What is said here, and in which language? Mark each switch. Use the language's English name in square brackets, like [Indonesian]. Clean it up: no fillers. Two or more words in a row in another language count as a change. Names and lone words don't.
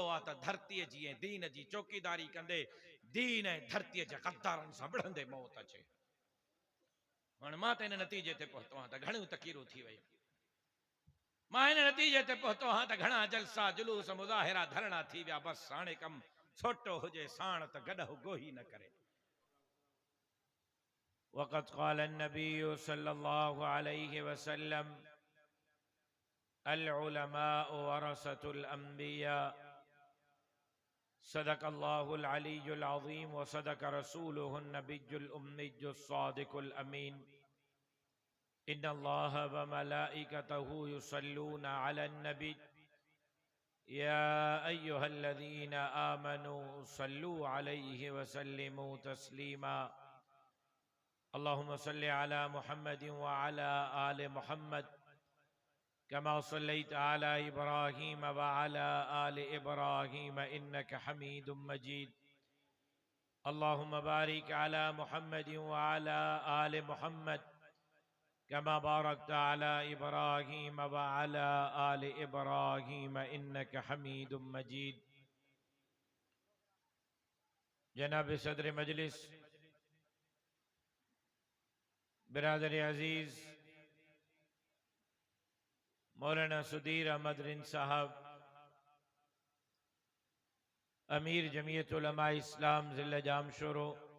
[Sindhi] आहे त धरतीअ जी ऐं दीन जी चौकीदारी कंदे दीन ऐं धरतीअ जे गद्दारनि सां विढ़ंदे मौत अचे हाणे मां त हिन नतीजे ते पहुतो आहियां त घणियूं तकीरूं थी वयूं मां हिन नतीजे ते पहुतो आहियां त घणा जलसा जुलूस मुज़ाहिरा धरणा थी विया बसि हाणे कमु छोटो हुजे साण त गॾु गोही न करे [Arabic] وقد قال النبي صلى الله عليه وسلم العلماء ورثة الأنبياء صدق الله العلي العظيم وصدق رسوله النبي الأمي الصادق الأمين إن الله و ملائكته يصلون على النبي يا أيها الذين آمنوا صلوا عليه وسلموا تسليما اللهم صل على محمد وعلى آل محمد كما صليت على إبراهيم وعلى آل إبراهيم إنك حميد مجيد اللهم بارك على محمد وعلى آل محمد كما باركت على إبراهيم وعلى آل إبراهيم إنك حميد مجيد. [Sindhi] जनाब सदर मजलिस बिरादर अजीज मौलाना सुदीर अहमद रिन साहब अमीर जमीयत उलमा इस्लाम ज़िला जामशोरो